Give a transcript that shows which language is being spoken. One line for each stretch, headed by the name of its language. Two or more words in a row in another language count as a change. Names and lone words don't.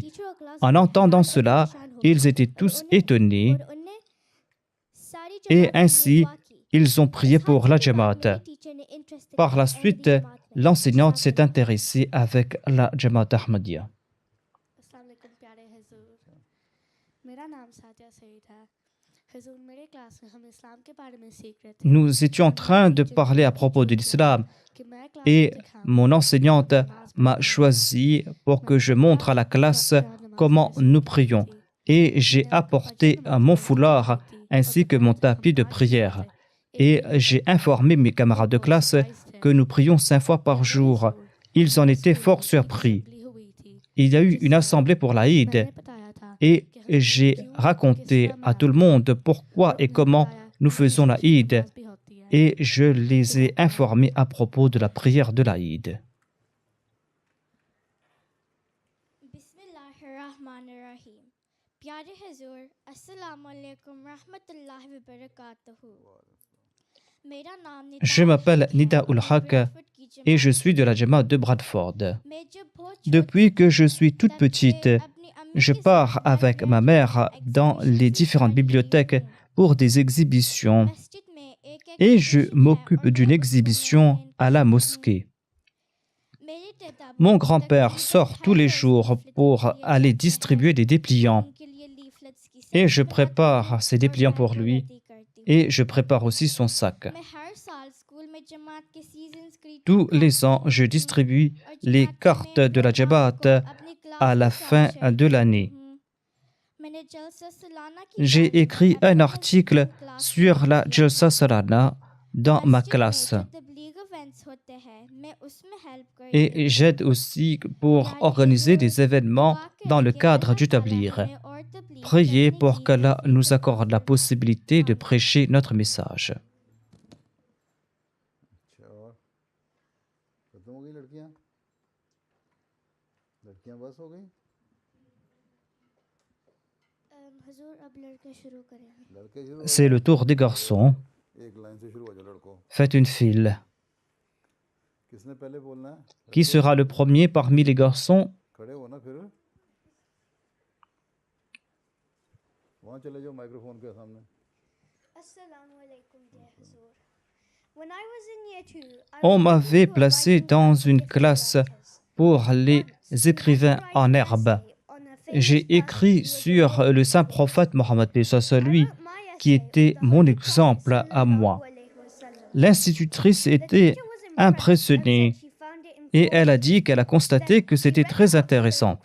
French: En entendant cela, ils étaient tous étonnés et ainsi, ils ont prié pour la Jamaat. Par la suite, l'enseignante s'est intéressée avec la Jamaat Ahmadiyya.
Arabic: السلام عليكم
Urdu: پیارے حضور۔ میرا نام سعدیہ سعید ہے. حضور میرے کلاس میں ہم اسلام کے بارے میں سیکھ رہے تھے
French: Nous étions en train de parler à propos de l'islam
Urdu: کہ میں کلاس
French: et
Urdu: میں دکھاؤں
French: mon enseignante m'a choisi pour que je montre à la classe comment nous prions. Et j'ai apporté mon foulard ainsi que mon tapis de prière. Et j'ai informé mes camarades de classe que nous prions 5 fois par jour. Ils en étaient fort surpris. Il y a eu une assemblée pour la Eid
Urdu: میں نے بتایا تھا
French: et j'ai raconté à tout le monde pourquoi et comment nous faisons la Eid
Urdu: بھی ہوتی ہے.
French: et je les ai informés à propos de la prière de la Eid.
Arabic: बिस्मिल्लाहिर्रहमानिर्रहीम।
Urdu: پیارے حضور
Arabic: السلام عليكم رحمة الله و بركاته.
Urdu: میرا نام ندا
French: Je m'appelle Nida Ul-Haq et je suis de la Jamaat de Bradford.
Urdu: میں جب بہت
French: Depuis que je suis toute petite, je pars avec ma mère dans les différentes bibliothèques pour des exhibitions
Urdu: مسجد میں ایک
French: et je m'occupe d'une exhibition à la mosquée.
Urdu: میرے دادا
French: Mon grand-père sort tous les jours pour aller distribuer des dépliants
Urdu: ان کے لیے leaflets کی
French: et je prépare ces dépliants pour lui et je prépare aussi son sac.
Urdu: میں ہر سال اسکول میں جماعت کے سیزنز کی
French: Tous les ans, je distribue les cartes de la Jamaat à la fin de l'année.
Urdu: میں نے جلسہ سالانہ کی
French: J'ai écrit un article sur la Jalsa Salana dans ma classe
Urdu: تبلیغ ایونٹس ہوتے ہیں میں اس میں ہیلپ کر
French: et j'aide aussi pour organiser des événements dans le cadre du tablir. Priez pour qu'Allah nous accorde la possibilité de prêcher notre message.
Urdu: اچھا اور ختم ہو گئی لڑکیاں لڑکیاں بس ہو گئی حضور اب لڑکے شروع کریں گے لڑکے شروع
French: C'est le tour des garçons.
Urdu: ایک لائن سے شروع ہو جاؤ لڑکوں
French: Faites une file.
Urdu: کس نے پہلے بولنا ہے
French: Qui sera le premier parmi les garçons?
Urdu: کھڑے ہو نا پھر وہاں چلے جاؤ مائیکروفون کے سامنے
Arabic: السلام عليكم يا حضور
English: When I was in year 2 I
French: On
English: was
French: m'avait
English: told to
French: placé
English: write
French: dans
English: down
French: une
English: 50
French: classe
English: letters.
French: pour les écrivains en herbe. J'ai écrit sur le saint prophète Mohammed paix soit sur lui, qui était mon exemple à moi. L'institutrice était impressionnée et elle a dit qu'elle a constaté que c'était très intéressante.